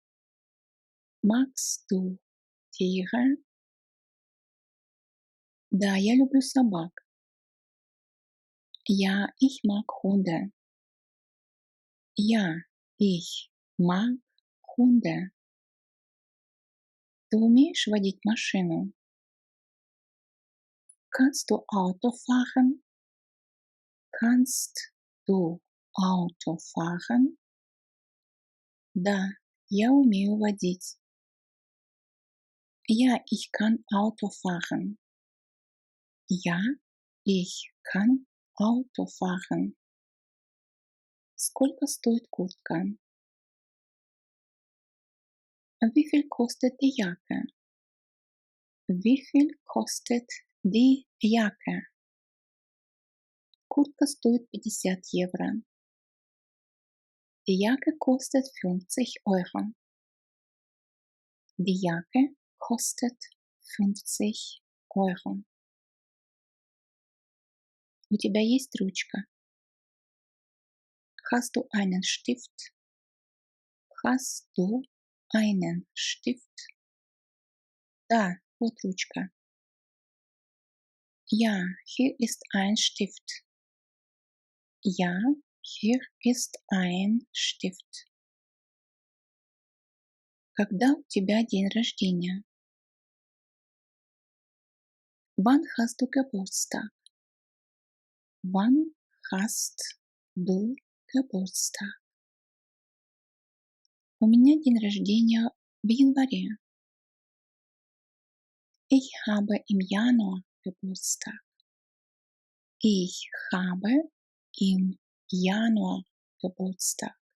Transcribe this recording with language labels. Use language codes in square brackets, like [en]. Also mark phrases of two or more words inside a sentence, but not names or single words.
[de] Magst du Tiere? [ru] Да, я люблю собак. [de] Ja, ich mag Hunde. Ja, ich mag Hunde. [ru] Ты умеешь водить машину? [de] Kannst du Auto fahren? Kannst du Auto fahren? [ru] Да, я умею водить. [de] Ja, ich kann Auto fahren. Ja, ich kann Auto fahren. [ru] Сколько стоит куртка? [de] Wie viel kostet die Jacke? Wie viel kostet die Jacke? [ru] Куртка стоит 50 евро. [de] Die Jacke kostet 50 Euro. Die Jacke kostet 50 Euro. [ru] У тебя есть ручка? [de] Hast du einen Stift? Hast du einen Stift? [ru] Да, вот ручка. [de] Ja, hier ist ein Stift. Ja, hier ist ein Stift. [ru] Когда у тебя день рождения? [de] Wann hast du Geburtstag? Wann hast du Geburtstag? [ru] У меня день рождения в январе. [de] Ich habe im Januar Geburtstag. Ich habe im Januar Geburtstag.